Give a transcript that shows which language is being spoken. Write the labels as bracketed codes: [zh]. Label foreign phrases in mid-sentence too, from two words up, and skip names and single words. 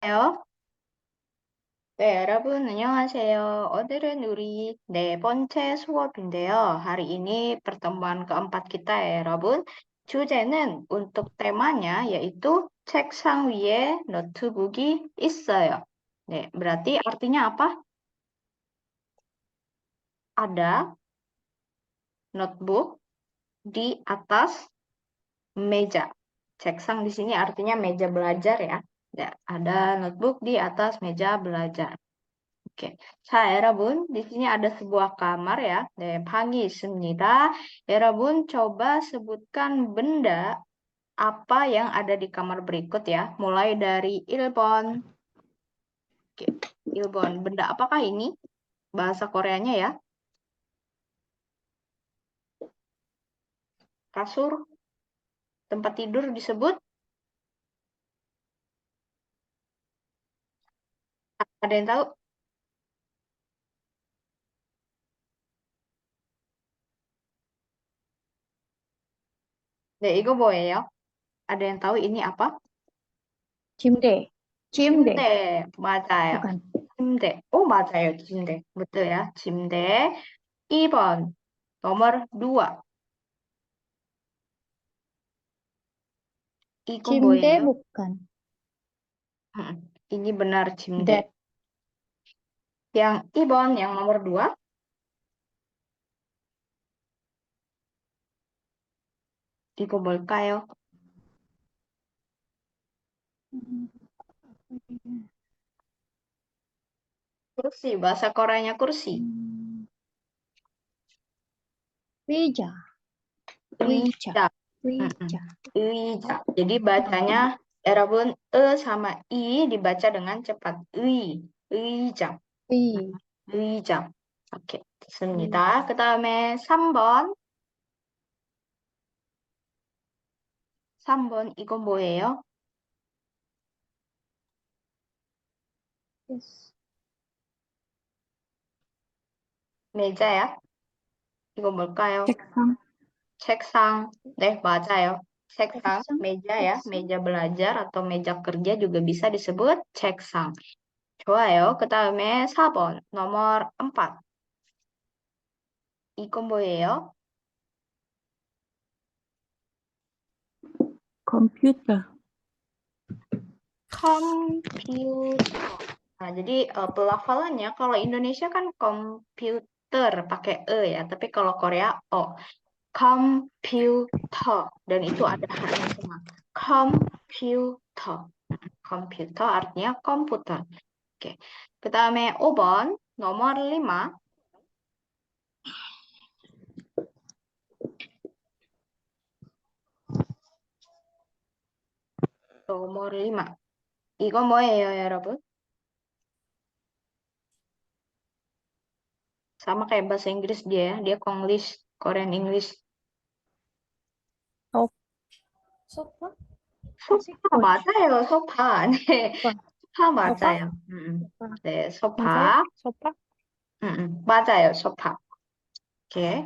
[ko] 네, 여러분, 안녕하세요. 오늘은 우리 네 번째 수업인데요. [id] hari ini pertemuan keempat kita ya, [ko] 여러분. 주제는 [id] untuk temanya yaitu [ko] 책상 위에 노트북이 있어요. 네, [id] berarti artinya apa? Ada notebook di atas meja. 책상 di sini artinya meja belajar ya. Ya, ada notebook di atas meja belajar. Oke. [ko] 자, 여러분, [id] di sini ada sebuah kamar ya. [ko] 네, 방이 있습니다. 여러분, [id] coba sebutkan benda apa yang ada di kamar berikut ya. Mulai dari 1번. Oke, 1번. Benda apakah ini? Bahasa Koreanya ya. Kasur, tempat tidur disebut. Ada yang tahu? [ko] 네, 이거 뭐예요? [id] Ada yang tahu ini apa? [ko] 침대. 침대. 맞아요. [id] bukan. [ko] 침대. 맞아요. 침대. [id] betul ya. [ko] 침대. 2번. nomor 2. 이거 침대 뭐예요? [id] bukan. Ini benar 침대. Bed. Yang 2번, yang nomor 2. [ko] 이거 뭘까요? [id] Kursi. Bahasa Koreanya kursi. [ko] 의자. 의자. 의자. 의자. [id] Jadi bacanya 여러분 sama i dibaca dengan cepat. [ko] 의자. 의. 의자. 오케이. 됐습니다. 그다음에 3번. 3번 이거 뭐예요? Yes. 메자야? 이거 뭘까요? 책상. 책상. 네, 맞아요. 책상, 책상. [id] meja ya, [ko] 책상. [id] meja belajar atau meja kerja juga bisa disebut 책상. [ko] 좋아요. 그 다음에 4번, nomor 4. 이건 뭐예요? 컴퓨터. [id] komputer. Nah, jadi pelafalannya kalau Indonesia kan komputer pakai e ya, tapi kalau Korea o. komputer dan itu ada h-nya semua. komputer. komputer artinya komputer. Oke. [ko] 그다음에 5번, [id] nomor 5. nomor 5. [ko] 이거 뭐예요, 여러분? [id] Sama kayak bahasa Inggris dia ya. Dia Konglish, [en] Korean English. [ko] 소파? 소파 맞아요, 소파. 네, 소파 맞아요. 네, 맞아요? 소파. 소파? 맞아요, 소파. [id] Oke.